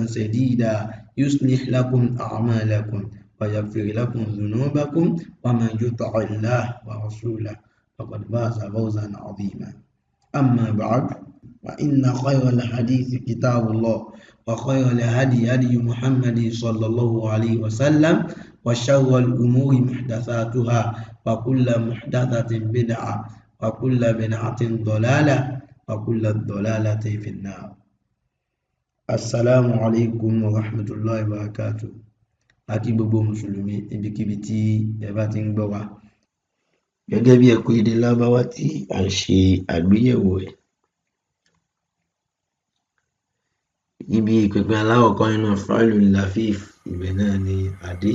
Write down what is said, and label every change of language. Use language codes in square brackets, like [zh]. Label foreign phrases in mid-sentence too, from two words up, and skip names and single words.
[ar] سديدا يصلح لكم أعمالكم ويغفر لكم ذنوبكم ومن يطع الله ورسوله فقد فاز فوزا عظيما أما بعد فإن خير الحديث كتاب الله وخير الهدي هدي محمد صلى الله عليه وسلم وشر الأمور محدثاتها وكل محدثة بدعة وكل بدعة ضلالة وكل ضلالة في النار. السلام عليكم ورحمة الله وبركاته. [yo] Akí gbogbo mùsùlùmí ibikíbi tí ẹ bá ti ń gbọ́ wa. Gẹ́gẹ́ bí ẹ̀kọ́ èdè Lárúbáwá tí à ń ṣe àgbéyẹ̀wò ẹ̀. Ibi ìpínpín alákọ̀ọ́kọ́ nínú fáìlù Lafif ibẹ̀ náà ni adé.